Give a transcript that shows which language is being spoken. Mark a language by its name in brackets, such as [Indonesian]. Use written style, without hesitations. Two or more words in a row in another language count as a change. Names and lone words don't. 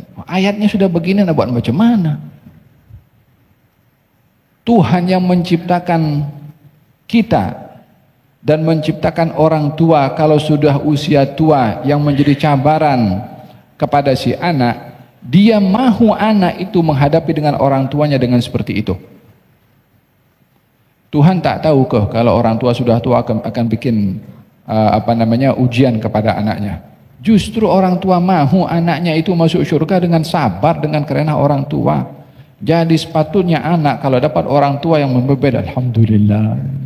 [Malay] Ayatnya sudah begini, nak buat macam mana? Tuhan yang menciptakan kita dan menciptakan orang tua kalau sudah usia tua yang menjadi cabaran kepada si anak, dia mahu anak itu menghadapi dengan orang tuanya dengan seperti itu. Tuhan tak tahu ke kalau orang tua sudah tua akan bikin ujian kepada anaknya. Justru orang tua mahu anaknya itu masuk surga dengan sabar, dengan kerana orang tua. Jadi sepatutnya anak kalau dapat orang tua yang membebel, alhamdulillah.